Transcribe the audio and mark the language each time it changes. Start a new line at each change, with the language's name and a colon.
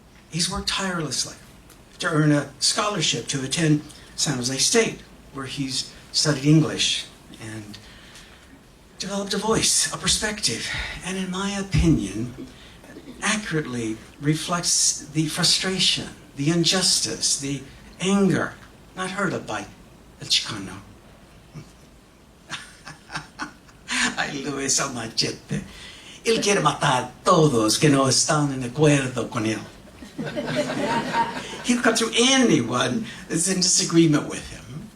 English: he's worked tirelessly to earn a scholarship to attend San Jose State, where he's studied English and developed a voice, a perspective, and in my opinion, accurately reflects the frustration, the injustice, the anger not heard of by El Chicano.
Spanish: Ay, Luis al machete. Él quiere matar a todos que no están en acuerdo con él.
English: He'll cut through anyone that's in disagreement with him.